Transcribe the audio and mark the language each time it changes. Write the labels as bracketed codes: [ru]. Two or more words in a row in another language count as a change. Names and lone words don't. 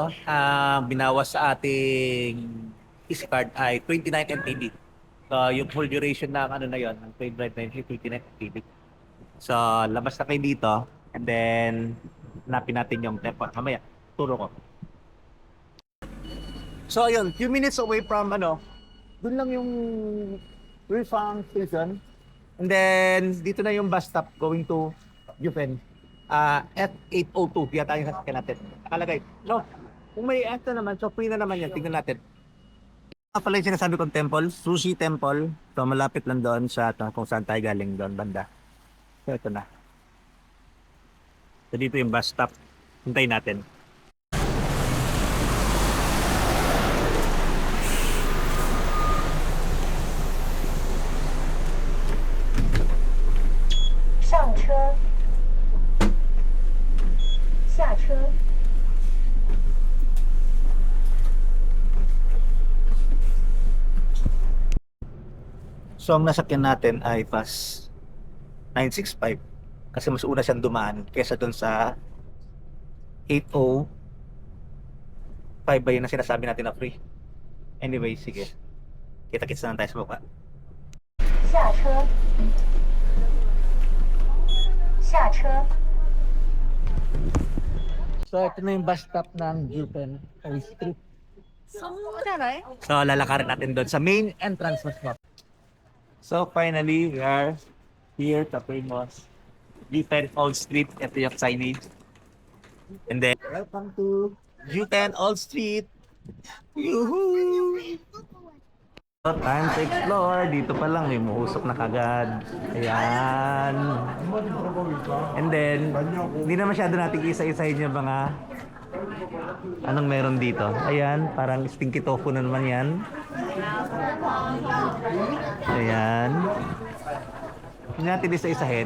[tl] Binawas sa ating card ay 29 MPB. So, yung [en] full duration [tl] ng ano na yon, ng [en] train ride [tl] na yun, 29 MPB. So, labas na kayo dito. [en] And then, [tl] hanapin natin yung temple. Mamaya, turo ko. So, ayun, [en] few minutes away from [tl] ano, dun lang yung Rifang Station. [en] And then, [tl] dito na yung [en] bus stop going to [tl] Yupen. F802, yata yung sasakyan natin. Nakalagay. So, kung may extra naman, so free na naman yan. Tingnan natin. Pala yung sinasabi kong temple, Sushi Temple. So, malapit lang doon sa kung saan tayo galing doon, banda. So, ito na. So, dito yung [en] bus stop. [tl] Hintayin natin. [zh] 上车，下车。 [tl] So, ang nasakyan natin ay bus 965 kasi mas una siyang dumaan kesa doon sa 805 ba yun na sinasabi natin na free. Anyway, sige. Kita-kits na lang tayo sa baba. [zh] 下车，下车。 [tl] So, ito na yung bus stop ng Yupen Street. [zh] 再来。 [tl] So, lalakarin natin doon sa [en] main entrance bus stop. So, finally, we are here [tl] sa famous Yupen Old Street. Ito yung signage. [en] And then, welcome to Yupen Old Street. Yoo-hoo! So, time to explore. [tl] Dito pa lang, may muusok na kagad. Ayan. [en] And then, [tl] hindi na masyado natin isa-isahin yung mga anong meron dito. Ayan, parang [en] stinky tofu [tl] na naman yan. Ayan. Hindi natin isa-isahin.